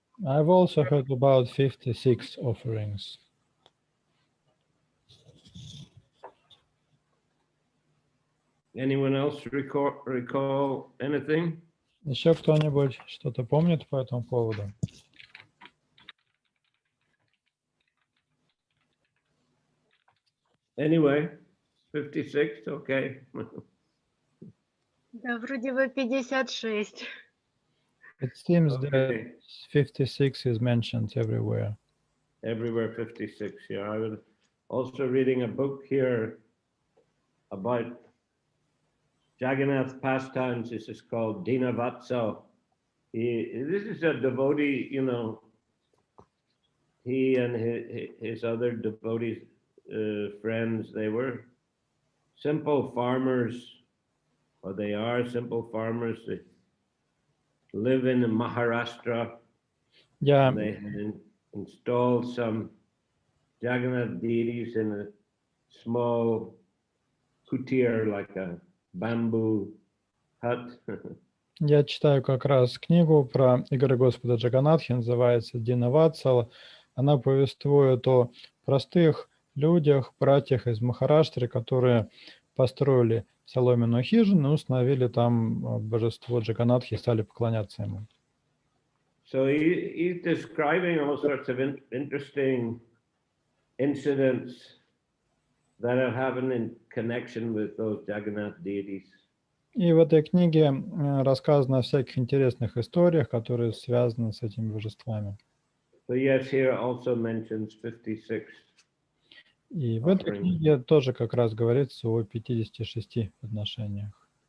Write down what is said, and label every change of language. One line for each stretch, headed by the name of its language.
English: I've also heard about 56 offerings. Anyone else recall anything?
Russian: Еще кто-нибудь что-то помнит по этому поводу?
English: Anyway, 56, okay.
Russian: Да, вроде бы 56.
English: It seems Okay. that 56 is mentioned everywhere. Everywhere 56, yeah. I was also reading a book here about Jagannath pastimes. This is called Dinavatsa. This is a devotee, you know, he and his other devotees, friends, they were simple farmers, or they are simple farmers. They live in Maharashtra.
Russian: Я
English: They had installed some Jagannath deities in a small kutir, like a bamboo hut.
Russian: Я читаю как раз книгу про игры Господа Джаганатхи, называется Динаватсала. Она повествует о простых людях, братьях из Махараштры, которые построили соломенную хижину и установили там божество Джаганатхи и стали поклоняться ему.
English: So he's describing all sorts of interesting incidents that have happened in connection with those Jagannath deities.
Russian: И в этой книге рассказано о всяких интересных историях, которые связаны с этими божествами.
English: So yes, here also mentions 56.
Russian: И в этой книге тоже как раз говорится о 56 подношениях.